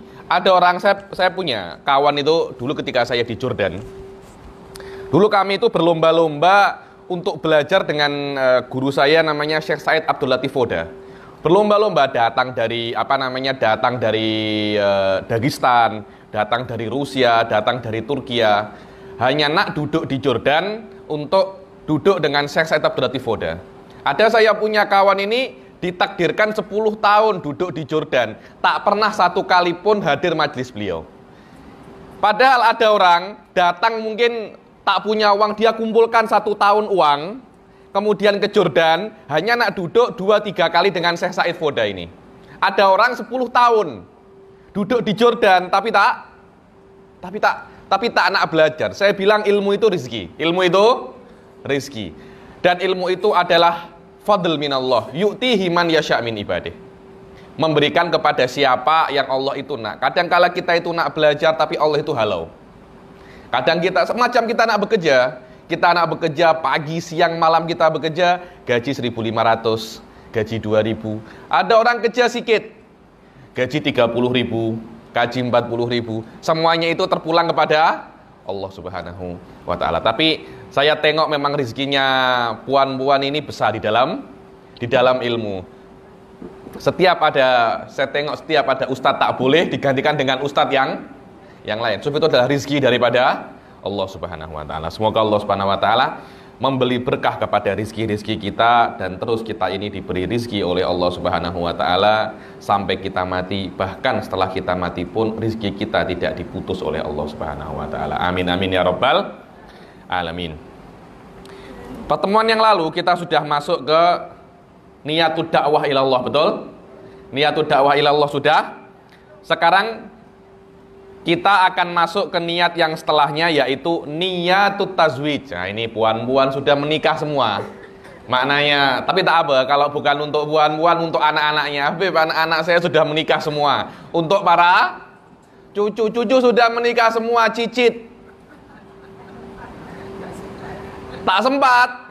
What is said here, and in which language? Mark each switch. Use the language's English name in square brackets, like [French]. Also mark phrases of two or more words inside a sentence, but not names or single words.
[Malay] Ada orang, saya punya kawan itu dulu ketika saya di Jordan. Dulu kami itu berlomba-lomba untuk belajar dengan guru saya namanya Syekh Said Abdul Latif Foda. Berlomba-lomba datang dari Dagestan, datang dari Rusia, datang dari Turkiya. Hanya nak duduk di Jordan untuk duduk dengan Syekh Said Abdul Latif Foda. Ada saya punya kawan ini ditakdirkan 10 tahun duduk di Jordan, tak pernah satu kali pun hadir majelis beliau. Padahal ada orang datang mungkin tak punya uang, dia kumpulkan 1 tahun uang, kemudian ke Jordan, hanya nak duduk 2-3 kali dengan Syekh Said Foda ini. Ada orang 10 tahun duduk di Jordan, tapi tak nak belajar. Saya bilang ilmu itu rezeki. Ilmu itu rezeki. Dan ilmu itu adalah [Arabic] فضل من الله يؤتيه من يشاء من عباده. [Malay] Memberikan kepada siapa yang Allah itu nak. Kadang kala kita itu nak belajar tapi Allah itu halau. Kadang kita semacam kita nak bekerja pagi, siang, malam kita bekerja, gaji 1.500, gaji 2.000. Ada orang kerja sikit, gaji 30.000, gaji 40.000. Semuanya itu terpulang kepada Allah [Arabic] سبحانه وتعالى. [Malay] Tapi saya tengok memang rezekinya puan-puan ini besar di dalam ilmu. Setiap ada ustadz tak boleh digantikan dengan ustadz yang lain. Sebab itu adalah rezeki daripada Allah [Arabic] سبحانه وتعالى. [Malay] Semoga Allah [Arabic] سبحانه وتعالى [Malay] memberi berkah kepada rezeki-rezeki kita, dan terus kita ini diberi rezeki oleh Allah [Arabic] سبحانه وتعالى [Malay] sampai kita mati. Bahkan setelah kita mati pun rezeki kita tidak diputus oleh Allah [Arabic] سبحانه وتعالى. آمين آمين يا رب العالمين. [Malay] Pertemuan yang lalu kita sudah masuk ke [Arabic] نية الدعوة إلى الله, [Malay] betul? [Arabic] نية الدعوة إلى الله [Malay] sudah. Sekarang kita akan masuk ke niat yang setelahnya, yaitu [Arabic] نية التزويج. [Malay] Nah, ini puan-puan sudah menikah semua. Maknanya, tapi tak apa, kalau bukan untuk puan-puan, untuk anak-anaknya. Habib, anak-anak saya sudah menikah semua. Untuk para cucu-cucu sudah menikah semua, cicit. Tak sempat.